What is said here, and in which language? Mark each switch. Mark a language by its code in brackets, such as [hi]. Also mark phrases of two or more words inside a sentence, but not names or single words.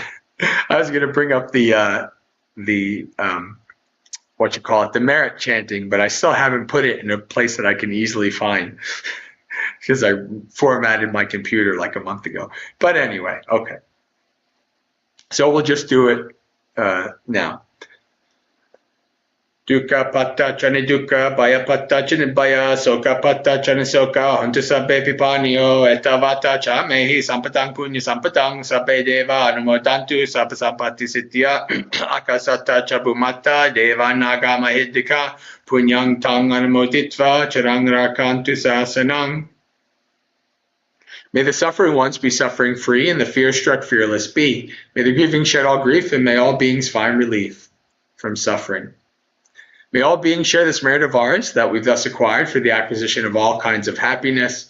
[en] I was going to bring up the what you call it, the merit chanting, but I still haven't put it in a place that I can easily find because I formatted my computer like a month ago. But anyway, okay. So we'll just do it now. [pi] Dukkha patta chani dukkha, bhaya patta chani bhaya, soka patta chani soka, hantu sabbe pipanio, etavata cha mehi sampatang punya sampatang, sabbe deva anumodantu, sabba sampati siddhya, akasata cha bhumata, deva naga mahidika, punyang tang anumoditva, charang rakantu sasanang. [en] May the suffering ones be suffering free, and the fear-struck fearless be. May the grieving shed all grief, and may all beings find relief from suffering. May all beings share this merit of ours that we've thus acquired for the acquisition of all kinds of happiness.